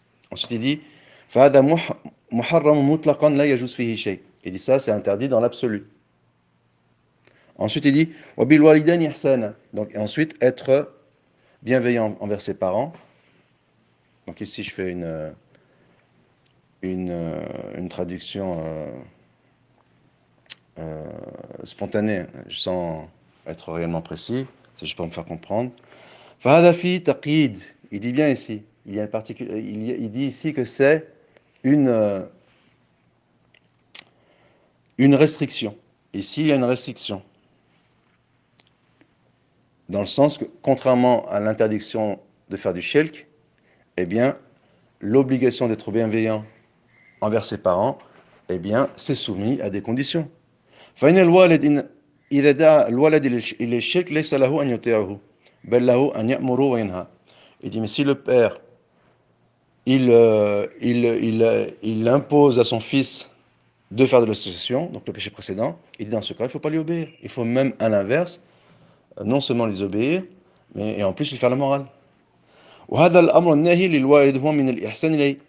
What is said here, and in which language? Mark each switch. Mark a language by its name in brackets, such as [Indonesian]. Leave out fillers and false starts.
[French] Ensuite il dit [Arabic] فَهَذَا مُحَرَّمٌ مُطْلَقًا لَا يَجُوزُ فِيهِ شَيْءٌ. [French] Il dit ça, c'est interdit dans l'absolu. Ensuite il dit [Arabic] وَبِالْوَالِدَيْنِ إِحْسَانًا. [French] Donc ensuite être bienveillant envers ses parents. Donc ici je fais une traduction spontanée, sans être réellement précis, c'est juste pour me faire comprendre. [Arabic] فَهَذَا فِي تَقْيِيد. [French] Il dit bien ici, il dit ici que c'est une restriction. Ici, il y a une restriction. Dans le sens que, contrairement à l'interdiction de faire du shirk, eh bien, l'obligation d'être bienveillant envers ses parents, eh bien, c'est soumis à des conditions. [Arabic] فإن الوالد إذا دعا الولد إلى الشرك ليس له أن يطيعه بل له أن يأمر وينهى. [French] Il dit mais si le père il impose à son fils de faire de l'association, donc le péché précédent, il dit dans ce cas il ne faut pas lui obéir, il faut même à l'inverse, non seulement les obéir, mais et en plus lui faire la morale. [Arabic] وهذا الأمر الناهي للوالد هو من الإحسان إليه.